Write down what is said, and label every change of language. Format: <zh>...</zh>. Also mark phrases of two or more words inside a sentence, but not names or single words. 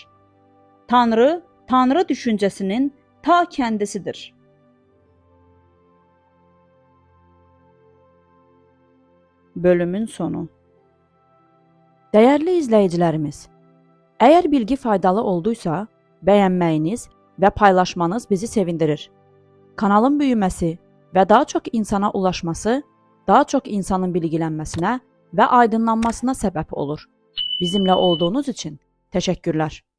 <tr>Tanrı, Tanrı düşüncesinin ta kendisidir. Bölümün sonu. Değerli izleyicilerimiz, Əgər bilgi faydalı olduysa,</tr> <az>bəyənməyiniz və paylaşmanız bizi sevindirir. Kanalın böyüməsi və daha çox insana ulaşması, daha çox insanın bilgilənməsinə və aydınlanmasına səbəb olur. Bizimlə olduğunuz üçün təşəkkürlər.</az>